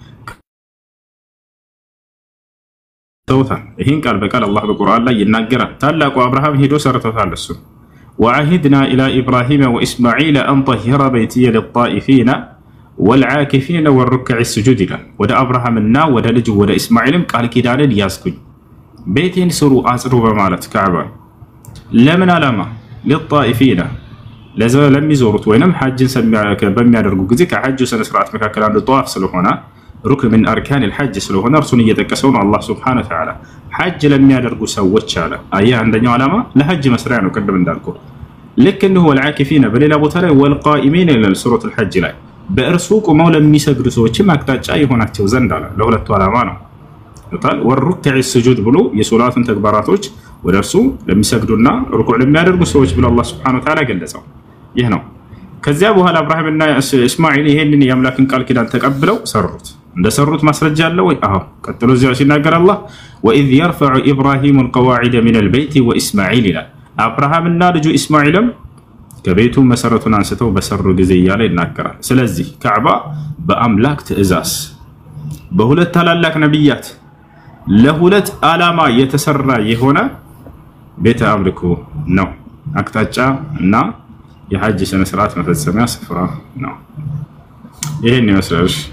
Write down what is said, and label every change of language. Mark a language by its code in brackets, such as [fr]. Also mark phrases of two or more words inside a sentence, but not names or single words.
[am] ተውታል። ይሄን ቃል በቃል አላህ በቁርአን ላይ ይናገራል። ታላቁ አብርሃም ሄዶ ሰርቶታል እሱ። [ar] وعهدنا إلى إبراهيم وإسماعيل أن طهرا بيتي للطائفين والعاكفين والركع السجود [am] ይላል። ወደ አብርሃምና ወደ ልጁ ወደ እስማኤልም ቃል ኪዳንን ያዝኩኝ ቤቴን ስሩ አጽዱ በማለት ካዕባ ለምን ዓላማ للطائفين ለሚዞሩት ወይንም ሐጅን በሚያደርጉ ጊዜ ከሐጁ ስነ ስርዓት መካከል አንዱ ጧፍ ስለሆነ ሩክን [ar] من اركان الحج [am] ስለሆነ እርሱን እየጠቀሰው ነው አላህ [ar] سبحانه وتعالى [am] ሐጅ ለሚያደርጉ ሰዎች አለ አያ አንደኛው ዓላማ ለሐጅ መስሪያ ነው ቅድም እንዳልኩት ልክ እንደው والعاكفين በሌላ ቦታ ላይ والقائمين ለሱረቱ الحج ላይ በእርሱ ቆመው ለሚሰግዱ ሰዎችም አቅጣጫ ይሆናቸው ዘንድ አለ ለሁለቱ ዓላማ ነው ታል [ar] والركع السجود [am] ብሎ የሶላቱን ተግባራቶች ወደ እርሱ ለሚሰግዱና ሩኩዕ ለሚያደርጉ ሰዎች ብሎ አላህ [ar] سبحانه وتعالى [am] ገለጸው ይህ ነው ከዚያ በኋላ ኢብራሂምና እስማኤል ይሄንን የአምላክን ቃል ኪዳን ተቀብለው ሰሩት እንደሰሩት ማስረጃ አለው ወይ አዎ ቀጥሎ እዚያው ሲናገር አላህ [ar] وإذ يرفع إبراهيم القواعد من البيت وإسماعيل لا [am] አብርሃምና ልጁ ኢስማኤልም ከቤቱ መሰረቱን አንስተው በሰሩ ጊዜ ያለ ይናገራል ስለዚህ ካዕባ በአምላክ ትእዛዝ በሁለት ታላላቅ ነብያት ለሁለት ዓላማ የተሰራ የሆነ ቤተ አምልኮ ነው አቅጣጫ እና የሐጅ ስነ ስርዓት መፈጸሚያ ስፍራ ነው ይሄን ይመስላል